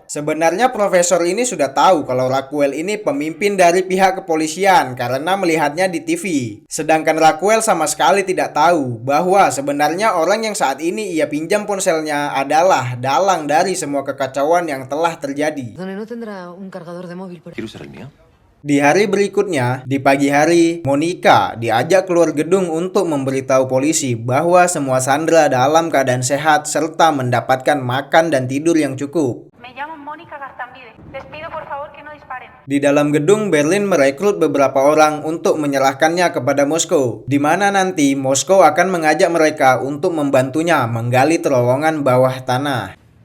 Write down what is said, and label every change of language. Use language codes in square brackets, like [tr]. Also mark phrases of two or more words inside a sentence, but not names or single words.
[id] Sebenarnya profesor ini sudah tahu kalau Raquel ini pemimpin dari pihak kepolisian karena melihatnya di TV. Sedangkan Raquel sama sekali tidak tahu bahwa sebenarnya orang yang saat ini ia pinjam ponselnya adalah dalang dari semua kekacauan yang telah terjadi. [es] ¿Quiere usar el mío? [id] Di hari berikutnya, di pagi hari, Monica diajak keluar gedung untuk memberitahu polisi bahwa semua sandera dalam keadaan sehat serta mendapatkan makan dan tidur yang cukup. Di dalam gedung, Berlin merekrut beberapa orang untuk menyerahkannya kepada Moskow, di mana nanti Moskow akan mengajak mereka untuk membantunya menggali terowongan bawah tanah.